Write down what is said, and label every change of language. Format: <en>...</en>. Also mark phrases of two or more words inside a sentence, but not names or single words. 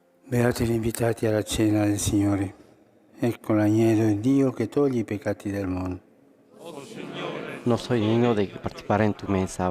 <it>Beati gli invitati alla cena del Signore. Ecco l'agnello di Dio che toglie i peccati del mondo.</it> <es>No soy digno de participar en tu mesa.</es>